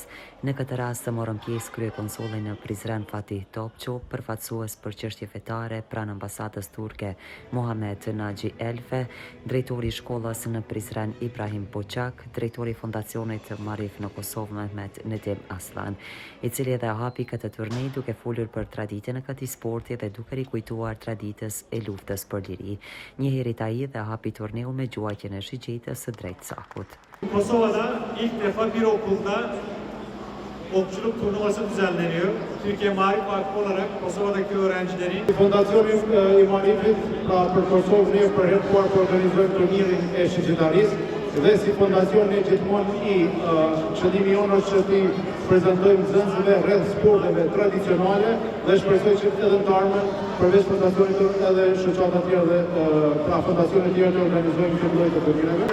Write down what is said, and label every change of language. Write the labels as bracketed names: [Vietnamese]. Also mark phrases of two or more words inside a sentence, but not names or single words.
[Albanian] Në këtë rast morën pjesë kryekonsulli në Prizren Fatih Topçu, përfaqësues për çështje fetare pranë ambasadës turke Muhammed Naxhi Elfe, drejtori i shkollës në Prizren Ibrahim Poçak, drejtori i fondacionit Marif në Kosovë Mehmet Nedim Aslan, i cili edhe hapi këtë turnej duke folur për traditën e këtij sporti dhe duke rikujtuar traditës e luftës për liri. Njëherët ai dhe hapi turneun me gjuajtjen e shigjetës së drejtë sakut. [Turkish] Kosova'da ilk defa bir okulda okçuluk turnuvası düzenleniyor. Türkiye Marif Vakfı olarak Kosova'daki öğrencileri [Albanian] Fondacioni i Marifit për Kosovë ne për herë të parë organizojmë turnirin e shqiptarisë dhe si fondacion ne gjithmonë qëllimi jonë është që ti prezantojmë nxënësve rreth sporteve tradicionale dhe shpresoj që edhe të ardhmen përveç fondacionit edhe shoqata të tjera dhe pra fondacione të tjera të organizojmë këtë lloj të turnireve.